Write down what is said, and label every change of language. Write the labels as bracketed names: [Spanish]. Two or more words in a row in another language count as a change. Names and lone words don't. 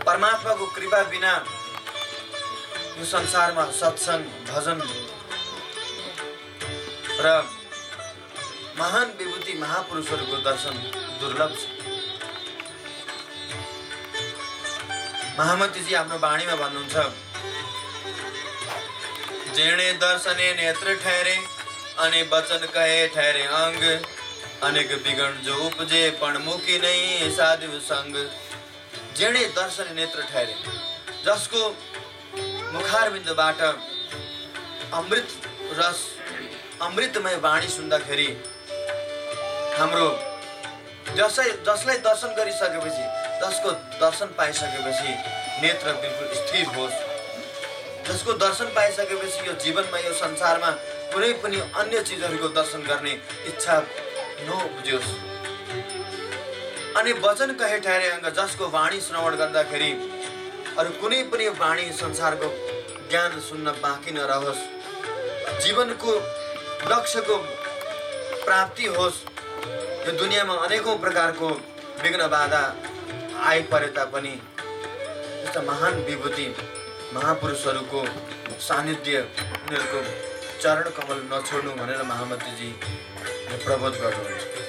[Nepali] परमात्माको कृपा बिना यो संसारमा सत्संग भजन र महान विभूति महापुरुषहरूको दर्शन दुर्लभ छ। महामती जी आफ्नो वाणीमा भन्नुहुन्छ [Hindi] जेणे दर्शने नेत्र ठहरे अनि वचन कहे ठहरे अंग अनेक बिगण जो उपजे पण मुखी नहीं साधु संग। जेणे दर्शने नेत्र ठहरे [Nepali] जसको मुखारबिन्दबाट अमृत रस अमृतमय वाणी सुन्दाखेरि हाम्रो जसलाई दर्शन गरिसकेपछि जसको दर्शन पाइसकेपछि नेत्र बिल्कुल स्थिर होस् जसको दर्शन पाइसकेपछि यो जीवनमा यो संसारमा कुनै पनि अन्य चीजहरूको दर्शन गर्ने इच्छा नउब्जियोस्। [Hindi] अनि वचन कहे ठहरे अंग [Nepali] जसको वाणी श्रवण गर्दाखेरि अरु कुनै पनि वाणी संसारको ज्ञान सुन्न बाँकी नरहोस् जीवनको लक्ष्यको प्राप्ति होस्। यो दुनियाँमा अनेकौं प्रकारको विघ्न बाधा आइपरे तापनि यस्ता महान विभूति महापुरुषहरूको सानिध्य उनीहरूको चरण कमल नछोड्नु भनेर महामतीजी प्रबोध गर्नुहुन्छ।